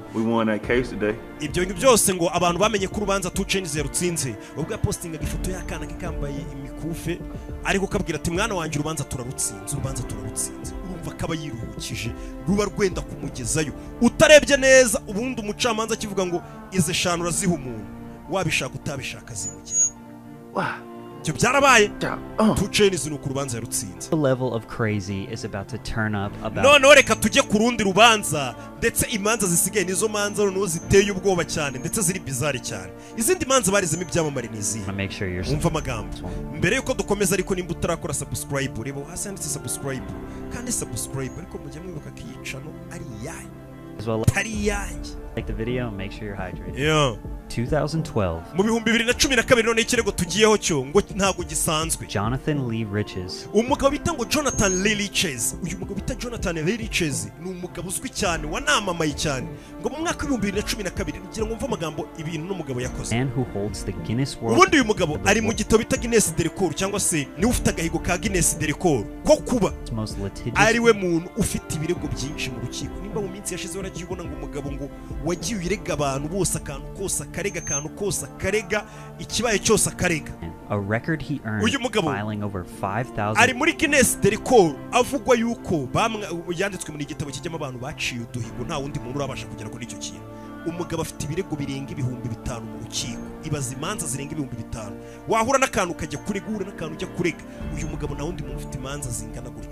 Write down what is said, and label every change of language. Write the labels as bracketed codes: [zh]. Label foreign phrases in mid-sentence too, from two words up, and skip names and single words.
[rw] Ibyo byose ngo abantu bamenye ko urubanza tucenizi yarutsinze ubwo yapostingaga ifoto y'akana ke kambaye imikufe ariko kabwira ati mwana wanjye urubanza turarutsinze urumva kaba yiruhukije ruba rwenda kumugezayo utarebye neza ubundi umucamanza akivuga ngo ize 5 uraziha umuntu wabishaka utabishaka zimugeraho cyo byarabaye tucenizi nuko urubanza yarutsinze. [en] The level of crazy is about to turn up about [rw] no reka tujye ku rundi rubanza ndetse imanza zisigaye nizo manza no ziteye ubwoba cyane ndetse ziri bizarre cyane izindi manza barizemo ibyamamare nizi umva amagambo mbere yuko dukomeza ariko nimba utarakora subscribe rebo hasi handitse subscribe kandi subscribe ariko mujye mwibuka kiyicano ari yayi ari yayi. [en] Like the video and make sure you're hydrated. [rw] 2012 mu bihumbi 2012 none ikirego tugiyeho cyo ngo ntago gisanzwe. Jonathan Lee Riches umugabo bita ngo Jonathan Lee Riches uyu mugabo bita Jonathan Lee Riches ni umugabo uzwi cyane wanamamaye cyane ngo mu mwaka wa 2012 ngira ngo mva amagambo ibintu n'umugabo yakoze [en] and who holds the Guinness World. [rw] Ubundi uyu mugabo ari mu gitabo bita Guinness de Record cyangwa se ni ufite agahigo ka Guinness de Record ko kuba ari we muntu ufite ibirego byinshi mu rukiko nimba mu minsi yashize waragiye ubona ngo umugabo ngo wagiye urega abantu bose akantu kose karega ikibaye cyose akarega. [en] A record he earned filing over 5,000 [rw] ari muri Guinness de Record avugwa yuko yanditswe muri igitabo kijyamo abantu baciye uduhigo nta wundi muntu urabasha kugera kuri icyo kintu. Umugabo afite ibirego birenga 5,000 mu rukiko ibaza imanza zirenga 5,000 wahura n'akantu kajya kuregura n'akantu ujya kurega uyu mugabo na wundi muntu ufite imanza zingana gutyo.